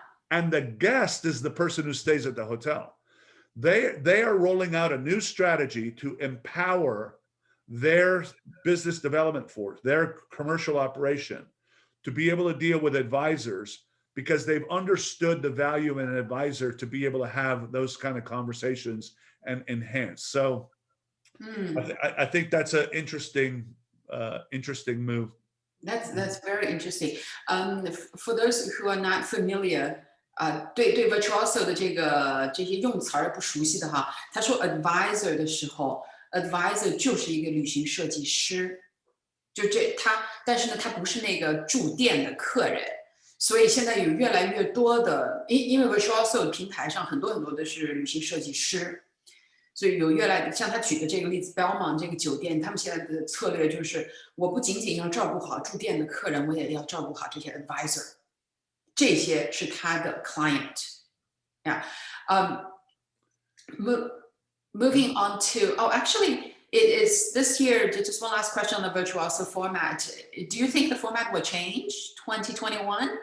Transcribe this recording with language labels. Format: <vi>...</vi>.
<en>And the guest is the person who stays at the hotel. They are rolling out a new strategy to empower their business development force, their commercial operation, to be able to deal with advisors because they've understood the value of an advisor to be able to have those kind of conversations and enhance. So I think that's an interesting move. That's very interesting. For those who are not familiar,</en> <zh>对 Virtuoso 的这些用词儿不熟悉的哈，他说 advisor 的时候 ，advisor 就是一个旅行设计师，但是呢，他不是那个住店的客人，所以现在有越来越多的，因为 Virtuoso 平台上很多的是旅行设计师。所以有越来像他举的这个例子 ，Belmont 这个酒店，他们现在的策略就是，我不仅仅要照顾好住店的客人，我也要照顾好这些 advisor， 这些是他的 client。</zh> <en>Yeah. Moving on to, actually, it is this year. Just one last question on the Virtuoso format. Do you think the format will change 2021?</en>